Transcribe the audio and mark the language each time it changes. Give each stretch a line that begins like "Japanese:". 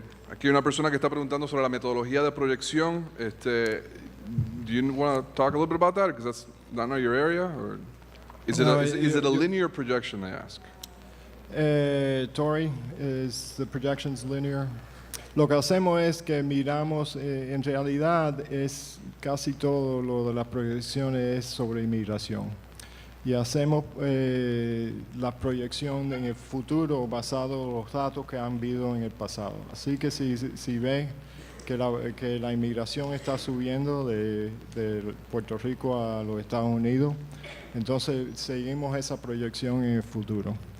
Spanish: Aquí hay una persona que está preguntando sobre la metodología de proyección.
English: Do you want to talk a little bit about that? Because that's not your area, or is it a linear projection? They ask. Tori, is the projections linear?
Spanish: Lo que hacemos es que miramos, en realidad es casi todo lo de las proyecciones es sobre inmigración. Y hacemos la proyección en el futuro basado en los datos que han habido en el pasado. Así que si ve que la inmigración está subiendo de Puerto Rico a los Estados Unidos, entonces seguimos esa proyección en el futuro.